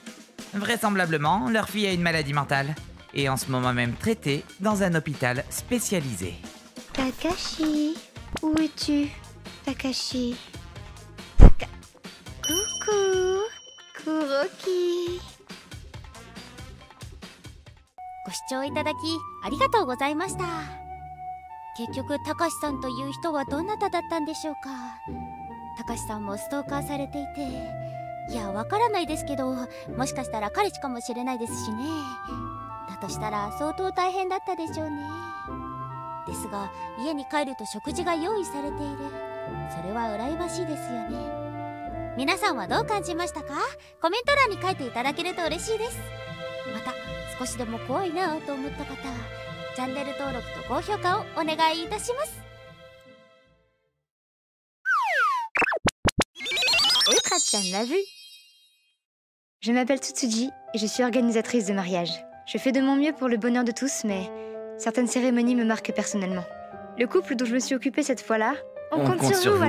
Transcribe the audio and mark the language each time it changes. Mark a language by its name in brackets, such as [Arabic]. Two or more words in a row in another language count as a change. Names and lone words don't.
[French] Vraisemblablement, leur fille a une maladie mentale et en ce moment même traitée dans un hôpital spécialisé. Takashi, où es-tu? Takashi. Coucou, Kuroki. [Japanese] ご視聴いただきありがとうございました。結局たかしさんという人はどなただったんでしょうか。たかしさんもストーカーされていて、いやわからないですけど、もしかしたら彼氏かもしれないですしね。だとしたら相当大変だったでしょうね。ですが家に帰ると食事が用意されている。それは羨ましいですよね。皆さんはどう感じましたか？コメント欄に書いていただけると嬉しいです。また少しでも怖いなと思った方、チャンネル登録と高評価をお願いいたします。 [French] Kratchan l'a vu. Je m'appelle Tsutsuji et je suis organisatrice de mariage. Je fais de mon mieux pour le bonheur de tous, mais certaines cérémonies me marquent personnellement. Le couple dont je me suis occupée cette fois-là, on compte sur vous